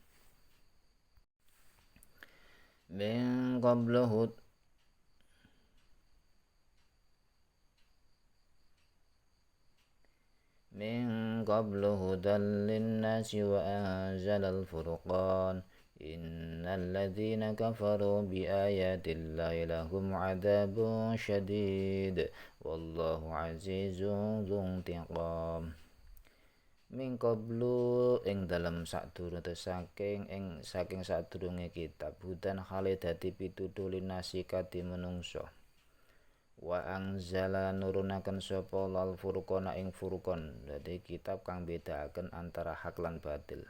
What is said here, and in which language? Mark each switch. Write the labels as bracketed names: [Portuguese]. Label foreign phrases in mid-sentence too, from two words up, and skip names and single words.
[Arabic] من قبل من قبل هدى للناس وأنزل الفرقان إن الذين كفروا بآيات الله لهم عذاب شديد والله عزيز ذو انتقام. من قبل [Javanese] ing dalem sadurunge saking sadurunge kitab hudan hale dadi pituduh linnasi kadhe menungso. [Arabic] وأنزل [Javanese] nurunaken sapa al furqana ing furqan dadi kitab kang bedakaken antara hak lan batil.